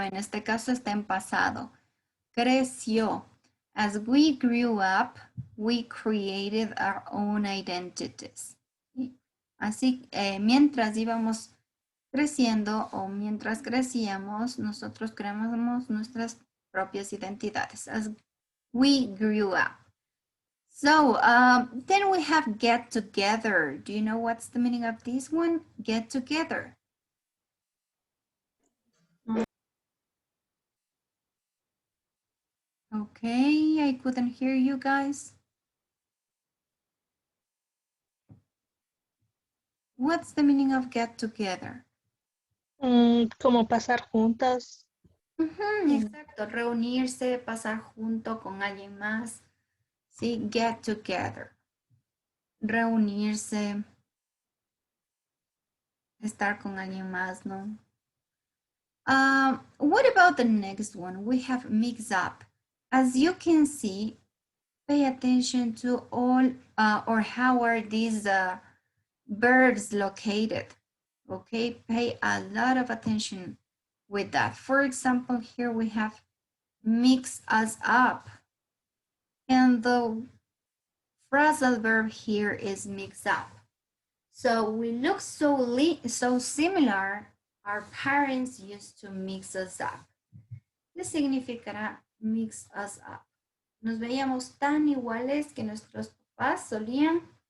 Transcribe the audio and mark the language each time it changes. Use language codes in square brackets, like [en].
[es] En este caso está en pasado. Creció. [en] As we grew up, we created our own identities. [es] Así, mientras íbamos creciendo o mientras crecíamos, nosotros creamos nuestras propias identidades. [en] As we grew up. So, then we have get together. Do you know what's the meaning of this one? Get together. Okay, I couldn't hear you guys. What's the meaning of get together? [es] Como pasar juntas. Exacto, reunirse, pasar junto con alguien más. Sí, get together. Reunirse, estar con alguien más, ¿no? [en] What about the next one? We have mix up. As you can see, pay attention to all or how are these verbs located. Okay, pay a lot of attention with that. For example, here we have mix us up. And the phrasal verb here is mix up. So we look so similar. Our parents used to mix us up. [es] ¿Qué significará mix us up? Nos veíamos tan iguales que nuestros papás solían